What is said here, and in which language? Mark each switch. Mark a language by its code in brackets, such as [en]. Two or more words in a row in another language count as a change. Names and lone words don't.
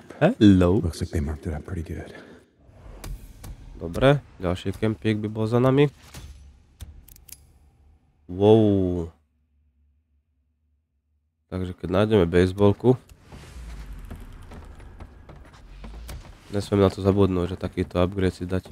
[en] Hello. Looks like they marked it up pretty good. [sk] Dobre, ďalší kempík by bol za nami. [en] Wow. [sk] Takže keď nájdeme baseballku, nesmieme na to zabudnúť, že takýto upgrade si dať.